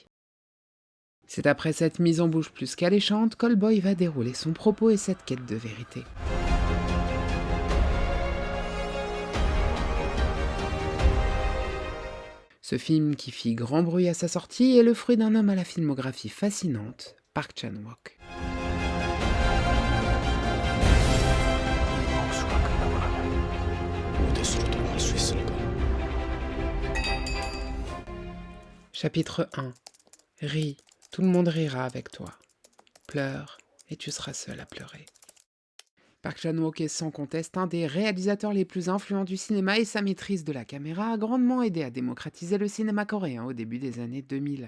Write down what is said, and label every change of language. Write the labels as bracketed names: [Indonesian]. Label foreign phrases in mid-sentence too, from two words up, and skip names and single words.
[French] C'est après cette mise en bouche plus qu'alléchante qu'Oldboy va dérouler son propos et cette quête de vérité. Ce film qui fit grand bruit à sa sortie est le fruit d'un homme à la filmographie fascinante, Park Chan-wook. [Korean] 복수가 끝나고 나면 오대수로 돌아갈 수 있을까? [French] Chapitre 1. Ris, tout le monde rira avec toi. Pleure, et tu seras seul à pleurer. Park Chan-wook est sans conteste un des réalisateurs les plus influents du cinéma et sa maîtrise de la caméra a grandement aidé à démocratiser le cinéma coréen au début des années 2000.